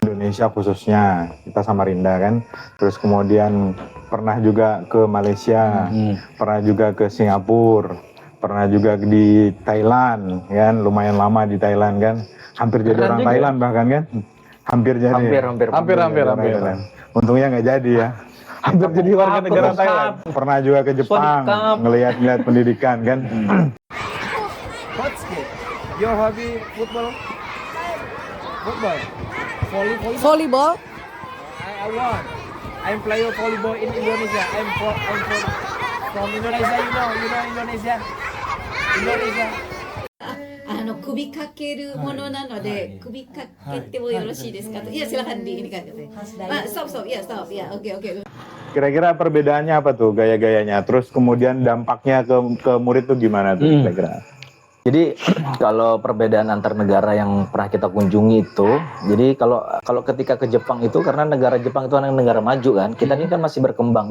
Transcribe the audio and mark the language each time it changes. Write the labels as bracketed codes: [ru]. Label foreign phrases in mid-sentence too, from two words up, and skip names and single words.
[id] Indonesia khususnya, kita Samarinda kan. Terus kemudian pernah juga ke Malaysia, pernah juga ke Singapura, pernah juga di Thailand kan, lumayan lama di Thailand kan. Hampir jadi orang Thailand bahkan kan. Hampir. Untungnya nggak jadi ya. Hampir jadi warga negara Thailand. Pernah juga ke Jepang, ngelihat pendidikan kan. [en] What's it? Your hobby football? Football? Volleyball? I want. I'm player volleyball in Indonesia. I'm from Indonesia. You know Indonesia? Indonesia. [ja] 首かけるものなので、首かけてもよろしいですかと。 [id] Iya silakan di ini kan. Stop. Ya, stop. Ya, oke. Kira-kira perbedaannya apa tuh gaya-gayanya? Terus kemudian dampaknya ke murid tuh gimana tuh kira-kira? Jadi kalau perbedaan antar negara yang pernah kita kunjungi itu, jadi kalau ketika ke Jepang itu karena negara Jepang itu negara maju kan, kita ini kan masih berkembang.